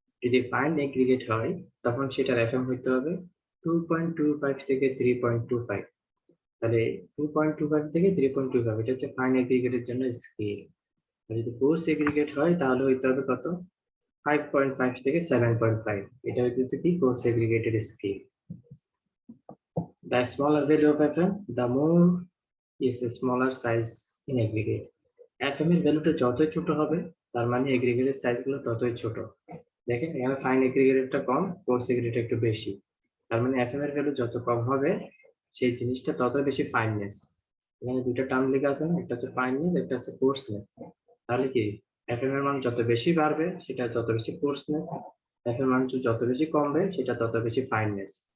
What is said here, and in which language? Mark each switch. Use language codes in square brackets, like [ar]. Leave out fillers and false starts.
[bn] যদি fine aggregate হয় তখন সেটার এফএম হইতে হবে 2.25 থেকে 3.25। তাহলে 2.25 থেকে 3.25 এটা হচ্ছে ফাইন এগ্রিগেটের জন্য স্কেল। আর যদি কোর্স এগ্রিগেট হয় তাহলে হইতে হবে কত, 5.5 থেকে 7.5। এটা হইতেছে কি course এগ্রিগেটের scale. [en] The smaller value of FM, the more is a smaller size in aggregate. [bn] FM এর ভ্যালুটা যতই ছোট হবে তার মানে এগ্রিগেটের সাইজ গুলো ততই ছোট। দেখেন এখানে ফাইন এগ্রিগেটটা কম, কোর্স এগ্রিগেট একটু বেশি। তার মানে এফএম এর ভ্যালু যত কম হবে সেই জিনিসটা তত বেশি ফাইননেস। এখানে দুটো টার্ম লেখা আছে না, একটা হচ্ছে ফাইননেস, একটা হচ্ছে কোর্সনেস। তাহলে কি এফএম এর মান যত বেশি বাড়বে সেটা তত বেশি কোর্সনেস, এফএম এর মান যত বেশি কমবে সেটা তত বেশি ফাইননেস।